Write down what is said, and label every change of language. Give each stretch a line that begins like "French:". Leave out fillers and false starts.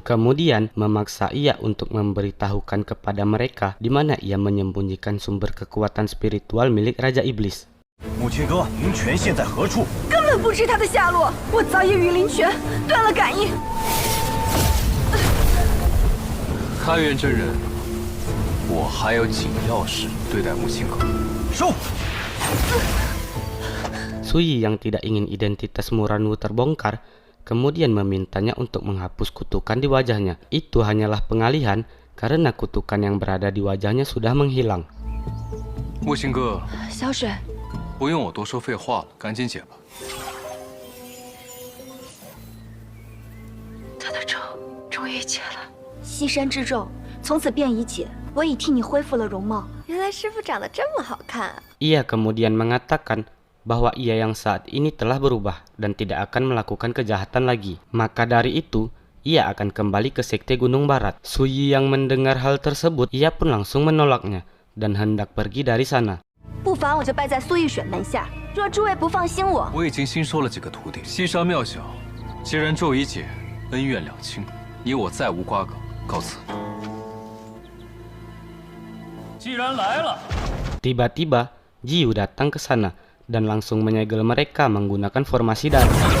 Indonesian: Kemudian memaksa ia untuk memberitahukan kepada mereka di mana ia menyembunyikan sumber kekuatan spiritual milik Raja Iblis.
Chinese: 木青哥，灵泉现在何处？根本不知他的下落，我早已与灵泉断了感应。开元真人，我还有紧要事对待木青哥。收。
Indonesian: Suyi yang tidak ingin identitas Muranwu terbongkar, kemudian memintanya untuk menghapus kutukan di wajahnya. Itu hanyalah pengalihan karena kutukan yang berada di wajahnya sudah menghilang.
Chinese: 木青哥，小水，不用我多说废话了，赶紧解吧。终于解了。西山之咒从此便已解，我已替你恢复了容貌。原来师傅长得这么好看。
Indonesian: Ia kemudian mengatakan bahwa ia yang saat ini telah berubah dan tidak akan melakukan kejahatan lagi. Maka dari itu, ia akan kembali ke Sekte Gunung Barat. Suyi yang mendengar hal tersebut, ia pun langsung menolaknya dan hendak pergi dari sana.
Chinese: 不妨我就拜在苏玉水门下。若诸位不放心我，我已经新收了几个徒弟，西山庙小，既然咒已解，恩怨两清，你我再无瓜葛，告辞。既然来了，
Indonesian: Tiba-tiba, Jiu datang ke sana dan langsung menyegel mereka menggunakan formasi darat.